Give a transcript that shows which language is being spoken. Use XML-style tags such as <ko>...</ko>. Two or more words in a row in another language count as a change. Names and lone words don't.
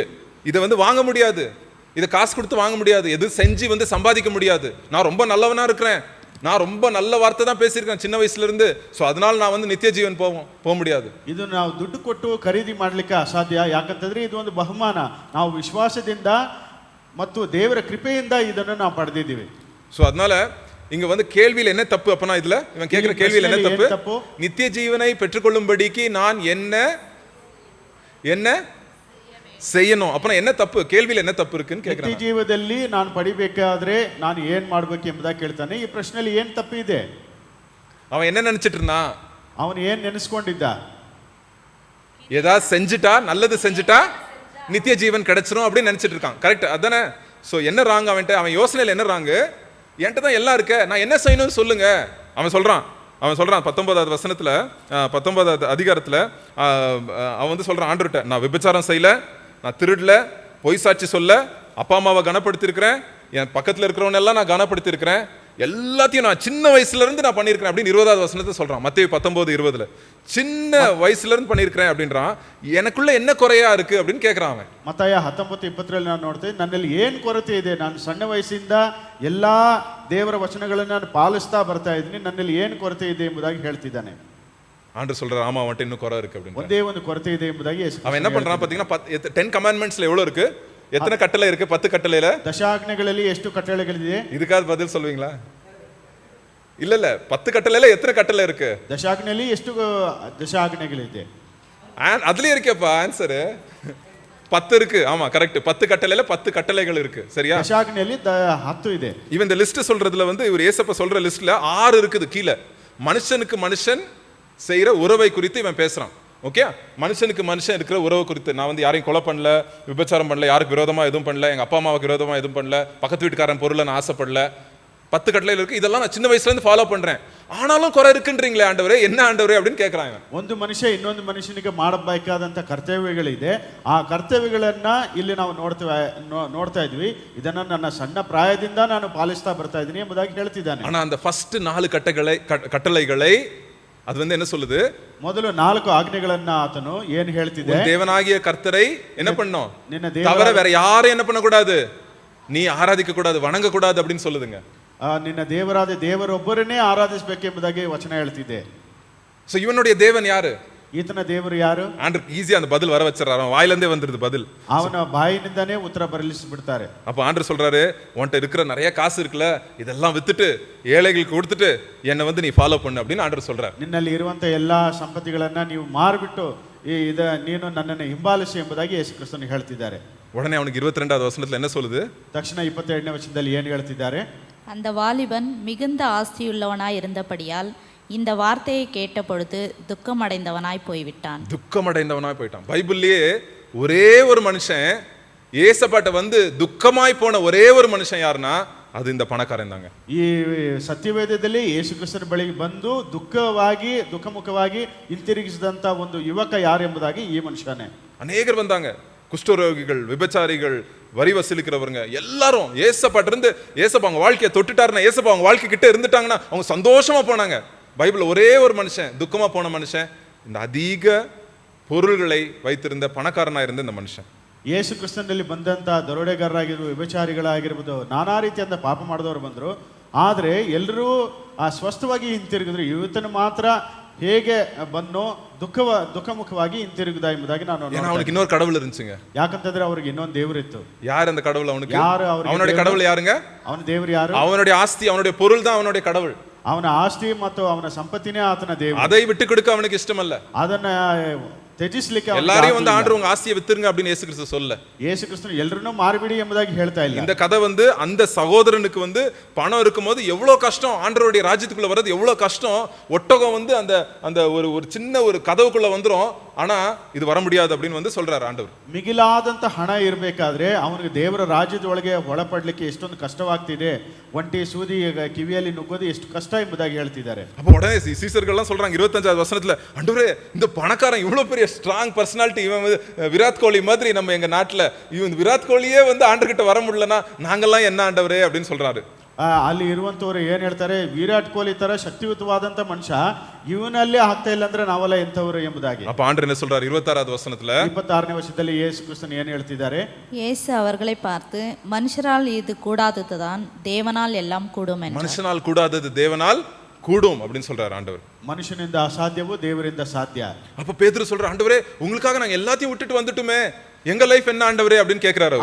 <ta>இதை வந்து வாங்க முடியாது, இதை காசு கொடுத்து வாங்க முடியாது, எது செஞ்சு வந்து சம்பாதிக்க முடியாது. நான் ரொம்ப நல்லவனா இருக்கிறேன், நான் ரொம்ப நல்ல வார்த்தை தான் பேசியிருக்கேன் சின்ன வயசுல இருந்து, ஸோ அதனால நான் வந்து நித்திய ஜீவன் போக முடியாது.</ta> <kn>ಇದು ನಾವು ದುಡ್ಡು ಕೊಟ್ಟು ಖರೀದಿ ಮಾಡಲಿಕ್ಕೆ ಅಸಾಧ್ಯ. ಯಾಕಂತಂದ್ರೆ ಇದು ಒಂದು ಬಹುಮಾನ. ನಾವು ವಿಶ್ವಾಸದಿಂದ ಮತ್ತು ದೇವರ ಕೃಪೆಯಿಂದ ಇದನ್ನು ನಾವು ಪಡೆದಿದ್ದೀವಿ.</kn> <ta>ஸோ அதனால இங்க வந்து கேள்வியில் என்ன தப்பு? அப்பனா இதுல இவன் கேட்கிற கேள்வியில் என்ன தப்பு? நித்திய ஜீவனை பெற்றுக்கொள்ளும்படிக்கு நான் என்ன செய்யணும்? அப்பனா என்ன தப்பு? கேள்வியில் என்ன தப்பு இருக்குன்னு கேட்கிறேன்.</ta> <kn>ನಿತ್ಯ ಜೀವದಲ್ಲಿ ನಾನು ಪಡಿಬೇಕಾದ್ರೆ ನಾನು ಏನು ಮಾಡಬೇಕು ಎಂಬುದಾಗಿ ಕೇಳ್ತಾನೆ. ಈ ಪ್ರಶ್ನೆಯಲ್ಲಿ ಏನು ತಪ್ಪು ಇದೆ?</kn> <ta>அவன் என்ன நினைச்சிட்டு இருந்தான்?</ta> <kn>ಅವನು ಏನು ನೆನೆಸ್ಕೊಂಡಿದ್ದ?</kn> <ta>ஏதாவது செஞ்சுட்டா, நல்லது செஞ்சுட்டா நித்திய ஜீவன் கிடைச்சிரும் அப்படின்னு நினைச்சிட்டு இருக்கான். கரெக்ட் அதானே? ஸோ என்ன ராங் அவன் யோசனையில்? என்ன ராங்கு? என்கிட்ட தான் எல்லாம் இருக்க, நான் என்ன செய்யணும்னு சொல்லுங்க. அவன் சொல்றான் 19வது வசனத்துல, 19வது அதிகாரத்துல அவன் வந்து சொல்றான் ஆண்டவர்கிட்ட, நான் விபச்சாரம் செய்யல, நான் திருடல, பொய் சாட்சி சொல்ல, அப்பா அம்மாவை கனப்படுத்திருக்கிறேன், என் பக்கத்துல இருக்கிறவன் எல்லாம் நான் கனப்படுத்திருக்கிறேன், எல்லாத்தையும் நான் சின்ன வயசுல இருந்து நான் பண்ணியிருக்கிறேன் அப்படின்னு 20வது வசனத்தை சொல்றான். மத்தேயு 19:20. சின்ன வயசுல இருந்து பண்ணியிருக்கிறேன் அப்படின்றான். எனக்குள்ள என்ன குறையா இருக்கு அப்படின்னு கேட்கிறான் அவன்.</ta> <kn>ಮತ್ತಾಯ 19:20 ನಾನು ನೋಡ್ತೇನೆ, ನನ್ನಲ್ಲಿ ಏನು ಕೊರತೆ ಇದೆ? ನಾನು ಸಣ್ಣ ವಯಸ್ಸಿಂದ ಎಲ್ಲಾ ದೇವರ ವಚನಗಳನ್ನು ನಾನು ಪಾಲಿಸ್ತಾ ಬರ್ತಾ ಇದ್ದೀನಿ, ನನ್ನಲ್ಲಿ ಏನು ಕೊರತೆ ಇದೆ ಎಂಬುದಾಗಿ ಹೇಳ್ತಿದ್ದಾನೆ.</kn> <ta>ஆண்டவர் சொல்றாரு ஆமா அவன்கிட்ட இன்னும் குறை இருக்கு அப்படின்னு.</ta> <kn>ಒಂದೇ ಒಂದು ಕೊರತೆ ಇದೆ ಎಂಬುದಾಗಿ ಯೇಸು</kn> <ta>அவன் என்ன பண்றான் பாத்தீங்கன்னா 10 கமாண்ட்மெண்ட்ஸ்ல எவ்வளவு இருக்கு, எத்தனை கட்டளை இருக்கு? 10 கட்டளையில</ta> <kn>ದಶಾಜ್ಞೆಗಳಲ್ಲಿ ಎಷ್ಟು ಕಟ್ಟಳೆಗಳಿದೆ?</kn> <ta>இதுக்காவது பதில் சொல்வீங்களா? இல்ல 10 கட்டளையில எத்தனை கட்டளை இருக்கு?</ta> <kn>ದಶಾಜ್ಞೆಯಲ್ಲಿ ಎಷ್ಟು ದಶಾಜ್ಞೆಗಳಿದೆ?</kn> <ta>அதுலயே இருக்கேப்பா ஆன்சரு. 10 இருக்கு. ஆமா கரெக்ட். 10 கட்டளையில 10 கட்டளைகள் இருக்கு. சரியா?</ta> <kn>ದಶಾಜ್ಞೆಯಲ್ಲಿ 10 ಇದೆ.</kn> <ta>இவன் இந்த லிஸ்ட் சொல்றதுல வந்து இவர் ஏசப்பா சொல்ற லிஸ்ட்ல 6 இருக்குது கீழே. மனுஷனுக்கு மனுஷன் செய்யற உறவை குறித்து இவன் பேசுறான். ஓகே, மனுஷனுக்கு மனுஷன் இருக்கிற உறவு குறித்து. நான் வந்து யாரையும் கொலை பண்ணல, விபச்சாரம் பண்ணல, யாருக்கு விரோதமா எதுவும் பண்ணல, எங்க அப்பா அம்மாவுக்கு விரோதமா எதுவும் பண்ணல, பக்கத்து வீட்டுக்காரன் பொருளை நான் ஆசைப்படல. 10 கட்டளைகள் இருக்கு. இதெல்லாம் நான் சின்ன வயசுல இருந்து ஃபாலோ பண்றேன். ஆனாலும் குறை இருக்குன்றீங்களே ஆண்டவரே, என்ன ஆண்டவரே அப்படின்னு கேட்கறான் இவன்.</ta> <kn>ಒಂದು ಮನುಷ್ಯ ಇನ್ನೊಂದು ಮನುಷ್ಯನಿಗೆ ಮಾಡಬೇಕಾದಂತ ಕರ್ತವ್ಯಗಳಿದೆ. ಆ ಕರ್ತವ್ಯಗಳನ್ನ ಇಲ್ಲಿ ನಾವು ನೋಡ್ತಾ ಇದ್ವಿ. ಇದನ್ನ ನನ್ನ ಸಣ್ಣ ಪ್ರಾಯದಿಂದ ನಾನು ಪಾಲಿಸ್ತಾ ಬರ್ತಾ ಇದ್ದೀನಿ ಎಂಬುದಾಗಿ ಹೇಳ್ತಿದ್ದಾನೆ.</kn> <ta>ஆனா அந்த ஃபர்ஸ்ட் 4 கட்டளைகளை அது வந்து என்ன சொல்லுது?</ta> <kn>ಮೊದಲು 4 ಆಜ್ಞೆಗಳನ್ನ ಆತನು ಏನು ಹೇಳ್ತಿದೆ?</kn> <ta>தேவனாகிய கர்த்தரை என்ன பண்ணணும்?</ta> <kn>ನಿನ್ನ</kn> <ta>தவிர வேற யாரும் என்ன பண்ணக்கூடாது, நீ ஆராதிக்க கூடாது, வணங்க கூடாது அப்படின்னு சொல்லுதுங்க.</ta> <kn>ನಿನ್ನ ದೇವರಾದ ದೇವರೊಬ್ಬರನ್ನೇ ಆರಾಧಿಸಬೇಕೆಂಬುದಾಗಿ ವಚನ ಹೇಳ್ತಿದೆ.</kn> <ta>சோ இவனுடைய தேவன் யாரு?</ta> <kn>ಈತನ ದೇವರು ಯಾರು?</kn> <ta>ஆண்டர் ஈஸியா அந்த பதில் வர வச்சிடறாரு. அவன் வாயிலிருந்தே வந்துருது பதில்.</ta> <kn>ಅವನ ಬಾಯಿನಿಂದಾನೇ ಉತ್ತರ ಬರಲಿಸಿಬಿಡ್ತಾರೆ.</kn> <ta>அப்ப ஆண்டர் சொல்றாரு, உன்கிட்ட இருக்கிற நிறைய காசு இருக்குல்ல, இதெல்லாம் வித்துட்டு ஏழைகளுக்கு கொடுத்துட்டு என்னை வந்து நீ ஃபாலோ பண்ணு அப்படின்னு ஆண்டர் சொல்றாரு.</ta> <kn>ನಿನ್ನಲ್ಲಿ ಇರುವಂತ ಎಲ್ಲಾ ಸಂಪತ್ತಿಗಳನ್ನ ನೀವು ಮಾರ್ಬಿಟ್ಟು ನೀನು ನನ್ನನ್ನು ಹಿಂಬಾಲಿಸಿ ಎಂಬುದಾಗಿ ಯೇಸು ಕ್ರಿಸ್ತನು ಹೇಳ್ತಿದ್ದಾರೆ.</kn> <ta>உடனே அவனுக்கு 22வது வசனத்துல என்ன சொல்லுது?</ta> <kn>ತಕ್ಷಣ 22ನೇ ವಚನದಲ್ಲಿ ಏನು ಹೇಳ್ತಿದ್ದಾರೆ?</kn> <ta>அந்த வாலிபன் மிகுந்த ஆஸ்தியுள்ளவனாய் இருந்தபடியால் இந்த வார்த்தையை கேட்ட பொழுது துக்கமடைந்தவனாய் போய்விட்டான். துக்கமடைந்தவனாய் போயிட்டான். பைபிள்லயே ஒரே ஒரு மனுஷன் ஏசப்பாட்ட வந்து துக்கமாய் போன ஒரே ஒரு மனுஷன் யாருன்னா அது இந்த பணக்காரன் தாங்க.</ta> <kn>ಈ ಸತ್ಯವೇದದಲ್ಲಿ ಯೇಸು ಕ್ರಿಸ್ತನ ಬಳಿಗೆ ಬಂದು ದುಃಖಮುಖವಾಗಿ ಹಿಂತಿರುಗಿಸಿದಂತ ಒಂದು ಯುವಕ ಯಾರು ಎಂಬುದಾಗಿ ಈ ಮನುಷ್ಯನೇ.</kn> <ta>அநேகர் வந்தாங்க, குஷ்டரோகிகள், விபச்சாரிகள், வரி வசூலிக்கிறவங்க எல்லாரும் ஏசப்பாட்ட இருந்து ஏசப்பா அவங்க வாழ்க்கையை தொட்டுட்டாருன்னா, ஏசப்பா அவங்க வாழ்க்கை கிட்ட இருந்துட்டாங்கன்னா அவங்க சந்தோஷமா போனாங்க. பைபிள் ஒரே ஒரு மனுஷன் துக்கமா போன மனுஷன், இந்த அதிக பொருள்களை வைத்திருந்த பணக்காரனா இருந்த இந்த மனுஷன்.</ta> <kn>ಯೇಸು ಕ್ರಿಸ್ತನಲ್ಲಿ ಬಂದಂತ ದರೋಡೆಗಾರರಾಗಿರ್ಬೋದು, ವಿಭಚಾರಿಗಳಾಗಿರ್ಬೋದು, ನಾನಾ ರೀತಿಯಿಂದ ಪಾಪ ಮಾಡಿದವರು ಬಂದರು. ಆದರೆ ಎಲ್ಲರೂ ಸ್ವಸ್ಥವಾಗಿ ಹಿಂತಿರುಗಿದ್ರು. ಇವತ್ತನ್ನು ಮಾತ್ರ ಹೇಗೆ ಬನ್ನೋ ದುಃಖಮುಖವಾಗಿ ಹಿಂತಿರುಗುದ ಎಂಬುದಾಗಿ ನಾನು</kn> <ta>அவனுக்கு இன்னொரு கடவுள் இருந்துச்சுங்க.</ta> <kn>ಯಾಕಂತಂದ್ರೆ ಅವ್ರಿಗೆ ಇನ್ನೊಂದು ದೇವರು ಇತ್ತು.</kn> <ta>யார் அந்த கடவுள்? அவனுக்கு</ta> <kn>ಯಾರು?</kn> <ta>அவனுடைய கடவுள் யாருங்க?</ta> <kn>ಅವನ ದೇವರು ಯಾರು?</kn> <ta>அவனுடைய ஆஸ்தி, அவனுடைய பொருள் தான் அவனுடைய கடவுள்.</ta> <kn>ಅವನ ಆಸ್ತಿ ಮತ್ತು ಅವನ ಸಂಪತ್ತಿನೇ ಆತನ ದೇವರು.</kn> <ta>அதை விட்டு கொடுக்க அவனுக்கு இஷ்டம் இல்ல.</ta> <kn>ಅದನ್ನ ತ್ಯಜಿಸಲಿಕ್ಕೆ</kn> <ta>எல்லாரையும் வந்து ஆண்டவர் உங்க ஆஸ்தியை வித்துருங்க அப்படின்னு இயேசு கிறிஸ்து சொல்ல.</ta> <kn>ಯೇಸು ಕ್ರಿಸ್ತನು ಎಲ್ಲರನ್ನೂ ಮಾರಿಬಿಡಿ ಎಂಬುದಾಗಿ ಹೇಳ್ತಾ ಇಲ್ಲ.</kn> <ta>இந்த கதை வந்து அந்த சகோதரனுக்கு வந்து பணம் இருக்கும்போது எவ்வளவு கஷ்டம், ஆண்டவருடைய ராஜ்யத்துக்குள்ள வர்றது எவ்வளவு கஷ்டம். ஒட்டகம் வந்து அந்த அந்த ஒரு சின்ன ஒரு கதவுக்குள்ள வந்துரும், ஆனா இது வர முடியாது அப்படின்னு வந்து சொல்றாரு ஆண்டவர்.</ta> <kn>ಮಿಗಿಲಾದಂತ ಹಣ ಇರಬೇಕಾದ್ರೆ ಅವನಿಗೆ ದೇವರ ರಾಜ್ಯದೊಳಗೆ ಒಳಪಡಲಿಕ್ಕೆ ಎಷ್ಟೊಂದು ಕಷ್ಟವಾಗ್ತಿದೆ. ಒಂಟಿ ಸೂದಿ ಕಿವಿಯಲ್ಲಿ ನುಗ್ಗೋದು ಎಷ್ಟು ಕಷ್ಟ ಎಂಬುದಾಗಿ ಹೇಳ್ತಿದ್ದಾರೆ.</kn> <ta>அப்போ உடனே சீசர்கள்லாம் சொல்றாங்க 25வது வசனத்துல, ஆண்டவரே இந்த பணக்காரன் இவ்வளவு பெரிய</ta> <en>strong personality,</en> <ta>இவன் வந்து விராட் கோலி மாதிரி நம்ம எங்க நாட்டுல இவன் விராட் கோலியே வந்து ஆண்டர்கிட்ட வர முடியலன்னா நாங்கெல்லாம் என்ன ஆண்டவரே அப்படின்னு சொல்றாரு.</ta> <kn>ಅಲ್ಲಿ ಇರುವಂತವ್ರು ಏನ್ ಹೇಳ್ತಾರೆ, ವಿರಾಟ್ ಕೊಹ್ಲಿ ತರ ಶಕ್ತಿಯುತವಾದಂತ ಮನುಷ್ಯ ಇವನಲ್ಲೇ ಆಗ್ತಾ ಇಲ್ಲ ಅಂದ್ರೆ ನಾವೆಲ್ಲ ಎಂತವರು ಎಂಬುದಾಗಿ.</kn> <ta>அப்ப ஆண்டவர் என்ன சொல்றாரு 26வது வசனத்துல?</ta> <kn>26ನೇ ವರ್ಷದಲ್ಲಿ ಯೇಸು ಕ್ರಿಸ್ತನು ಏನು ಹೇಳ್ತಿದ್ದಾರೆ?</kn> <ta>இயேசு அவர்களை பார்த்து, மனுஷரால் இது கூடாததுதான் தேவனால் எல்லாம் கூடும் என்றார். மனுஷனால் கூடாதது தேவனால் கூடும் அப்படின்னு சொல்றாரு ஆண்டவர்.</ta> <kn>ಮನುಷ್ಯನಿಂದ ಅಸಾಧ್ಯವೂ ದೇವರಿಂದ ಸಾಧ್ಯ.</kn> <ta>அப்ப பேதுரு சொல்ற, ஆண்டவரே உங்களுக்காக நாங்க எல்லாத்தையும் விட்டுட்டு வந்துட்டுமே, எங்க லைஃப் என்ன ஆண்டவரே அப்படின்னு கேக்குறாரு.</ta>